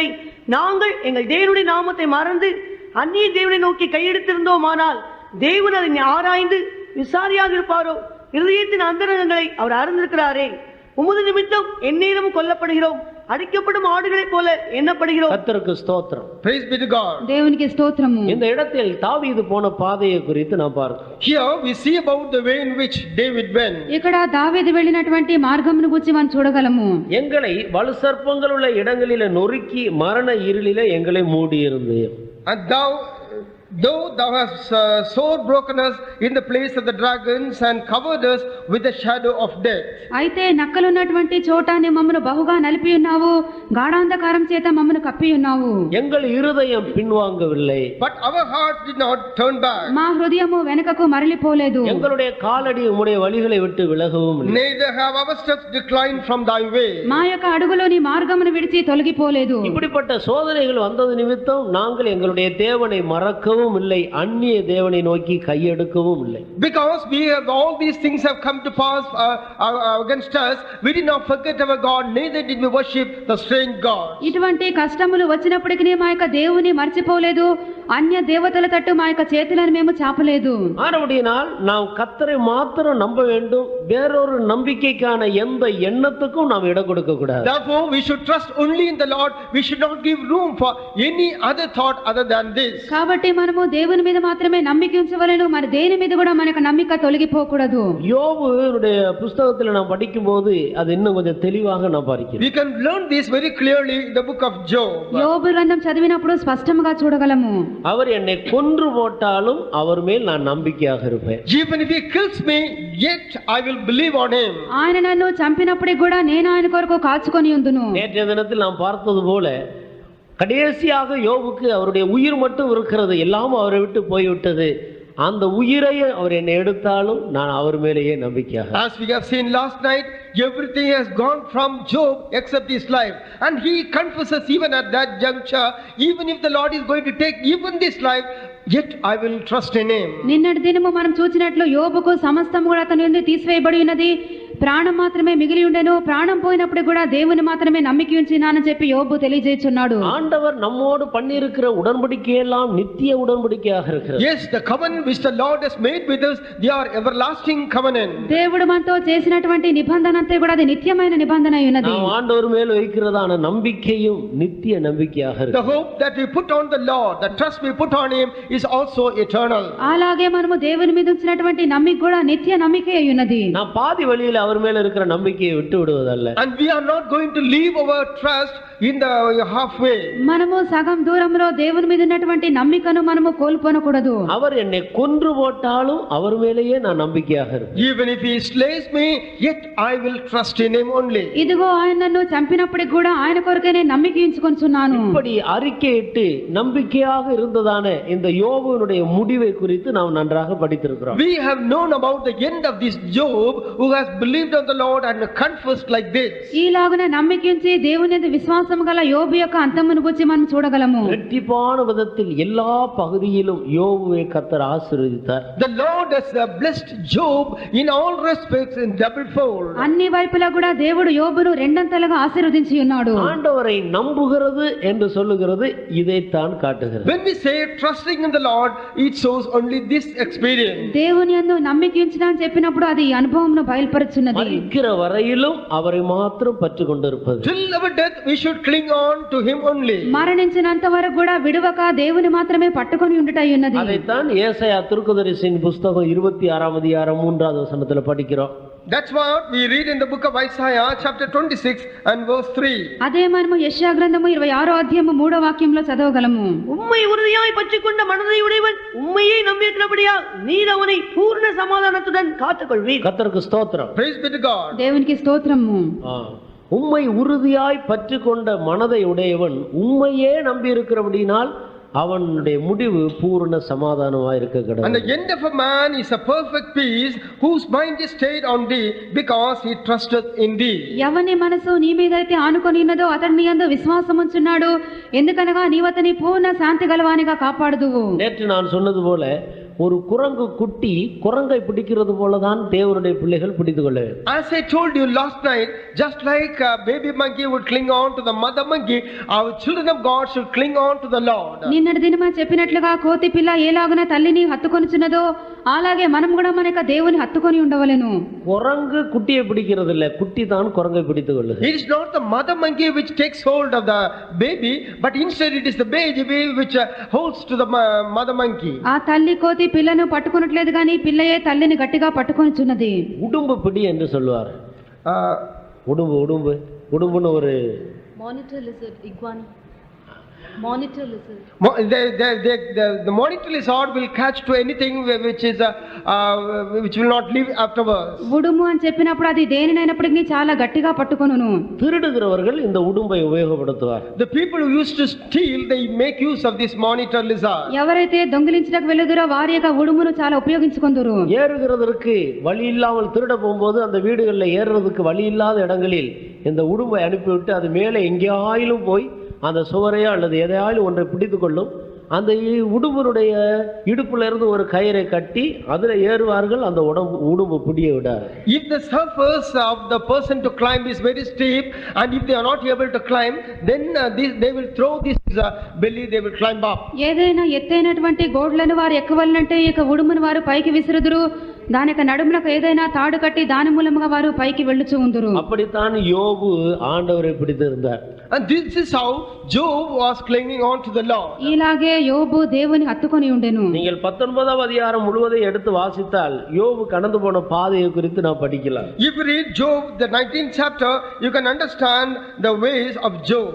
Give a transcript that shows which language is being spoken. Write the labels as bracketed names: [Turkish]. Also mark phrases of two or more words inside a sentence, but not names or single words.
[Tamil] நாங்கள் எங்கள் தேவனுடைய நாமத்தை மறந்து அந்நிய தேவனை நோக்கி கையெடுத்திருந்தோமானால் தேவன் அதை ஆராய்ந்து விசாரியாக இருப்பாரோ? இருதயத்தின் அந்தரங்கங்களை அவர் அறிந்திருக்கிறாரே. உமது நிமித்தம் எந்நேரமும் கொல்லப்படுகிறோம், அடிக்கப்படும் ஆடுகளைப் போல எண்ணப்படுகிறோம். கர்த்தருக்கு ஸ்தோத்திரம். [English] Praise be to God. [Telugu] దేవునికి స్తోత్రము. [Tamil] இந்த இடத்தில் தாவீது போன பாதையை குறித்து நாம் பார்க்கிறோம். [English] Here we see about the way in which David went. [Telugu] ఇక్కడ దావీదు వెళ్ళినటువంటి మార్గమును గురించి మనం చూడగలము. [Tamil] எங்களை வலு சர்ப்பங்கள் உள்ள இடங்களிலே நொறுக்கி மரண இருளிலே எங்களை மூடி இருந்து. [English] And though thou hast sore broken us in the place of the dragons and covered us with the shadow of death. [Telugu] అయితే నక్కలున్నటువంటి చోటాన్ని మమ్మను బహుగా నలిపి ఉన్నావు, గాఢాంధకారం చేత మమ్మను కప్పి ఉన్నావు. [Tamil] எங்கள் இருதயம் பின்வாங்கவில்லை, [English] But our heart did not turn back. [Telugu] మా హృదయము వెనుకకు మరలిపోలేదు. [Tamil] எங்களுடைய காலடி உம்முடைய வழிகளை விட்டு விலகவும் இல்லை. [English] Neither have our steps declined from thy way. [Telugu] మా యొక్క అడుగులు నీ మార్గమును విడిచి తొలగిపోలేదు. [Tamil] இப்படிப்பட்ட சோதனைகள் வந்தது நிமித்தம் நாங்கள் எங்களுடைய தேவனை மறக்கவும் இல்லை, அந்நிய தேவனை நோக்கி கையெடுக்கவும் இல்லை. [English] Because all these things have come to pass against us, we did not forget our God, neither did we worship the strange God. [Telugu] ఇటువంటి కష్టములు వచ్చినప్పటికీ మా యొక్క దేవుని మర్చిపోలేదు, అన్య దేవతల తట్టు మా యొక్క చేతులను మేము చాపలేదు. [Tamil] ஆனபடியினால் நாம் கர்த்தரை மாத்திரம் நம்ப வேண்டும், வேறொரு நம்பிக்கைக்கான எந்த எண்ணத்துக்கும் நாம் இடம் கொடுக்க கூடாது. [English] Therefore we should trust only in the Lord. We should not give room for any other thought other than this. [Telugu] కాబట్టి మనము దేవుని మీద మాత్రమే నమ్మిక ఉంచవలెను, మరి దేని మీద కూడా మనకు నమ్మిక తొలగిపోకూడదు. [Tamil] யோபுடைய புத்தகத்தில் நாம் படிக்கும்போது அது இன்னும் கொஞ்சம் தெளிவாக நாம் பார்க்கிறோம். [English] We can learn this very clearly in the book of Job. [Telugu] యోబు గ్రంథం చదివినప్పుడు స్పష్టంగా చూడగలము. [Tamil] அவர் என்னை கொன்று போட்டாலும் அவர் மேல் நான் நம்பிக்கையாக இருப்பேன். [English] Even if he kills me, yet I will believe on him. [Telugu] ఆయన నన్ను చంపినప్పటికి కూడా నేను ఆయన కొరకు కాచుకొని ఉందును. [Tamil] நேற்றைய தினத்தில் நாம் பார்த்தது போல கடைசியாக யோபுக்கு அவருடைய உயிர் மட்டும் இருக்கிறது, எல்லாம் அவரை விட்டு போய்விட்டது. அந்த உயிரை அவர் என்னை எடுத்தாலும் நான் அவர் மேலேயே நம்பிக்கையாக. [English] As we have seen last night, everything has gone from Job except his life, and he confesses even at that juncture, even if the Lord is going to take even this life, yet I will trust in him. [Telugu] నిన్నటి దినము మనం చూసినట్లు యోబుకు సమస్తం కూడా అతని నుండి తీసివేయబడి ఉన్నది. ప్రాణం మాత్రమే మిగిలి ఉండెను, ప్రాణం పోయినప్పుడు కూడా దేవుని మాత్రమే నమ్మిక ఉంచినానని చెప్పి యోబు తెలియజేస్తున్నాడు. [Tamil] ஆண்டவர் நம்மோடு பண்ணியிருக்கிற உடன்படிக்கையெல்லாம் நித்திய உடன்படிக்கையாக இருக்கிறது. [English] Yes, the covenant which the Lord has made with us, they are everlasting covenant. [Telugu] దేవుడు మనతో చేసినటువంటి నిబంధన అంతా కూడా అది నిత్యమైన నిబంధన అయి ఉన్నది. [Tamil] நாம் ஆண்டவர் மேல் வைக்கிறதான நம்பிக்கையும் நித்திய நம்பிக்கையாக [English] The [Tamil] இருக்கிறது. [English] hope that we put on the Lord, the trust we put on Him is also eternal. [Telugu] అలాగే మనము దేవుని మీద ఉంచినటువంటి నమ్మిక కూడా నిత్య నమ్మిక అయి ఉన్నది. [Tamil] நாம் பாதி வழியில அவர் மேல இருக்கிற நம்பிக்கையை விட்டு விடுவதல்ல. [English] And we are not going to leave our trust in the halfway. [Telugu] మనము సగం దూరంలో దేవుని మీద ఉన్నటువంటి నమ్మికను మనము కోల్పోనకూడదు. [Tamil] அவர் என்னை கொன்று போட்டாலும் அவர் மேலேயே நான் நம்பிக்கையாக இருப்பேன். [English] Even if He slays me, yet I will trust in Him only. [Telugu] ఇదిగో ఆయన నన్ను చంపినప్పటికి కూడా ఆయన కొరకే నేను నమ్మిక ఉంచుకొనుచున్నాను. [Tamil] இப்படி அறிக்கையிட்டு நம்பிக்கையாக இருந்ததான இந்த யோபுவினுடைய முடிவை குறித்து நாம் நன்றாக படித்திருக்கிறோம். [English] We have known about the end of this Job who has believed on the Lord and confessed like this. [Telugu] ఈలాగున నమ్మిక ఉంచి దేవుని యందు విశ్వాసం గల యోబు యొక్క అంతమును గురించి మనం చూడగలము. [Tamil] இரட்டிப்பான விதத்தில் எல்லா பகுதியிலும் யோபுவை கர்த்தர் ஆசீர்வதித்தார். [English] The Lord has blessed Job in all respects in double fold. [Telugu] అన్ని వైపులా కూడా దేవుడు యోబును రెండంతలుగా ఆశీర్వదించి ఉన్నాడు. [Tamil] ஆண்டவரை நம்புகிறது என்று சொல்லுகிறது இதைத்தான் காட்டுகிறது. [English] When we say trusting in the Lord, it shows only this experience. [Telugu] దేవుని యందు నమ్మిక ఉంచుట అని చెప్పినప్పుడు అది ఈ అనుభవంను బయలుపరుచున్నది. [Tamil] மரிக்கிற வரையிலும் அவரை மாத்திரம் பற்றி கொண்டிருப்பது. [English] Till our death we should cling on to Him only. [Telugu] మరణించినంత వరకు కూడా విడువక దేవుని మాత్రమే పట్టుకొని ఉండుట అయి ఉన్నది. [Tamil] அதைத்தான் ஏசாயா தீர்க்கதரிசியின் புத்தகம் 26ஆம் அதிகாரம் 3வது வசனத்துல படிக்கிறோம். [English] That's what we read in the book of Isaiah chapter 26 and verse 3. [Telugu] అదే మనము యెషయా గ్రంథము 26వ అధ్యాయము 3వ వాక్యంలో చదవగలము. [Tamil] உம்மை உறுதியாய் பற்றிக்கொண்ட மனதை உடையவன் உம்மையே நம்பியிருக்கிறபடியால் நீர் அவனை பூர்ண சமாதானத்துடன் காத்துக்கொள்வீர். கர்த்தருக்கு ஸ்தோத்திரம். [English] Praise be to God. [Telugu] దేవునికి స్తోత్రము. [Tamil] உம்மை உறுதியாய் பற்றி கொண்ட மனதை உடையவன் உம்மையே நம்பி இருக்கிறபடினால் அவனுடைய முடிவு பூர்ண சமாதானமாய் இருக்க [English] And the [Tamil] கடவுள். [English] end of a man is a perfect peace, whose mind is stayed on thee, because he trusteth in thee. [Telugu] ఎవని మనసు నీ మీద అయితే ఆనుకొని ఉన్నదో అతడు నీ యందు విశ్వాసం ఉంచున్నాడు, ఎందుకనగా నీవు అతని పూర్ణ శాంతి గలవానిగా కాపాడుదువు. [Tamil] நேற்று நான் சொன்னது போல ஒரு குரங்கு குட்டி குரங்கை பிடிக்கிறது போலதான் தேவனுடைய பிள்ளைகள் பிடித்துக் கொள்ள வேண்டும். [English] As I told you last night, just like a baby monkey would cling on to the mother monkey, our children of God should cling on to the Lord. [Telugu] నిన్నటి దినమా చెప్పినట్లుగా కోతి పిల్ల ఏలాగున తల్లిని హత్తుకొనుచున్నదో అలాగే మనం కూడా మన యొక్క దేవుని హత్తుకొని ఉండవలెను. [Tamil] குரங்கு குட்டியை பிடிக்கிறது இல்ல, குட்டி தான் குரங்கை பிடித்துக் கொள்ளுது. [English] It is not the mother monkey which takes hold of the baby, but instead it is the baby which holds to the mother monkey. [Telugu] ఆ తల్లి కోతి పిల్లను పట్టుకునట్లేదు కానీ పిల్లయే తల్లిని గట్టిగా పట్టుకొనుచున్నది. [Tamil] உடும்பு பிடி என்று சொல்லுவார். Uh, உடும்பு உடும்பு உடும்புன்னு ஒரு [English] Monitor lizard, iguana. Monitor lizard. the monitor lizard will catch to anything which will not live afterwards. [Telugu] ఉడుము అని చెప్పినప్పుడు అది దేనినైనప్పటికీ చాలా గట్టిగా పట్టుకొనును. [Tamil] திருடுகிறவர்கள் இந்த உடும்பை உபயோகப்படுத்துவார். [English] The people who used to steal, they make use of this monitor lizard. [Telugu] ఎవరైతే దొంగిలించడానికి వెలుదురో వారి యొక్క ఉడుమును చాలా ఉపయోగించుకొందురు. [Tamil] ஏறுகிறதற்கு வழி இல்லாமல் திருட போகும்போது அந்த வீடுகளில் ஏறுறதுக்கு வழி இல்லாத இடங்களில் இந்த உடும்பை அனுப்பிவிட்டு அது மேலே எங்கேயாயிலும் போய் அந்த சுவரையோ அல்லது எதையாலும் ஒன்றை பிடித்து கொள்ளும். அந்த உடும்பனுடைய இடுப்புல இருந்து ஒரு கயிறை கட்டி அதுல ஏறுவார்கள். அந்த உடும்பு பிடிய விடாது. [English] If the surface of the person to climb is very steep, and if they are not able to climb, then they will throw this belly, they will climb up. [Telugu] ఏదైనా ఎత్తైనటువంటి గోడలను వారు ఎక్కవాలంటే ఈ యొక్క ఉడుమును వారు పైకి విసురుదురు. దాని యొక్క నడుములకు ఏదైనా తాడు కట్టి దాని మూలముగా వారు పైకి వెళ్ళుచూ ఉందురు. [Tamil] அப்படித்தான் யோபு ஆண்டவரை பிடித்திருந்தார். [English] And this is how Job was clinging on to the Lord. [Telugu] ఇలాగే యోబు దేవుని హత్తుకొని ఉండెను. [Tamil] நீங்கள் 19ஆம் அதிகாரம் முழுவதை எடுத்து வாசித்தால் யோபு கடந்து போன பாதையை குறித்து நான் படிக்கலாம். [English] If you read Job, the 19th chapter, you can understand the ways of Job.